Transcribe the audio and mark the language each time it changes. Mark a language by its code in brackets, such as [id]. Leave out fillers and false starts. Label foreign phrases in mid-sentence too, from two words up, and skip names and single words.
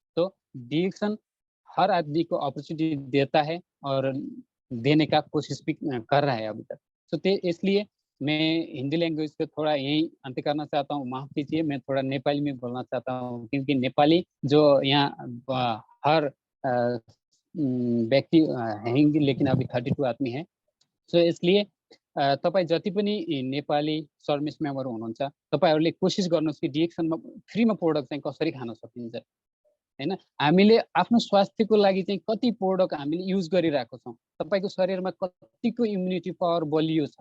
[hi] तो डिएक्शन हर आदमी को अपॉर्चुनिटी देता है, और देने का कोशिश भी कर रहा है अभी तक। तो इसलिए मैं हिंदी लैंग्वेज को थोड़ा यहीं अंत करना चाहता हूँ, माफ़ कीजिए, मैं थोड़ा नेपाली में बोलना चाहता हूँ क्योंकि नेपाली जो यहाँ हर व्यक्ति हैं लेकिन अभी 32 आदमी है। [ne] सो इसलिए तपाईँ जति पनि नेपाली सर्भिस मेम्बर हुनुहुन्छ, तपाईँहरूले कोसिस गर्नुहोस् कि डिएक्सनमा फ्रीमा प्रोडक्ट चाहिँ कसरी खान सकिन्छ, हैन? हामीले आफ्नो स्वास्थ्यको लागि चाहिँ कति प्रोडक्ट हामीले युज गरिरहेको छौँ। तपाईँको शरीरमा कतिको [en] immunity power [ne] बलियो छ।